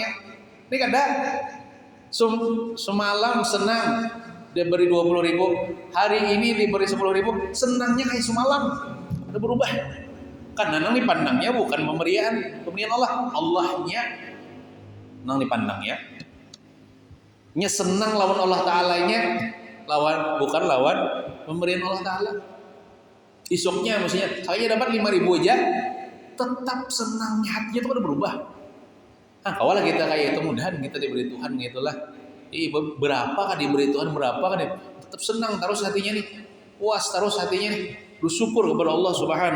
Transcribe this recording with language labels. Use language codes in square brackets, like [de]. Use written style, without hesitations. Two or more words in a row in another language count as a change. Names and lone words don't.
[id] Ini kadang semalam senang diberi 20.000, hari ini diberi 10.000, senangnya kayak semalam, udah berubah. Karena nang dipandangnya bukan pemberian Allah, Allahnya nang dipandangnya. Nya senang lawan Allah Ta'ala-nya, bukan lawan pemberian Allah Ta'ala. Isoknya maksudnya saya dapat 5.000 aja, tetap senangnya hatinya itu udah berubah. Kawalah kita kayak itu, mudahan kita diberi Tuhan gitulah. Berapa kan diberi Tuhan, berapa kan tetap senang terus hatinya nih, puas terus hatinya nih, bersyukur kepada Allah Subhanahu.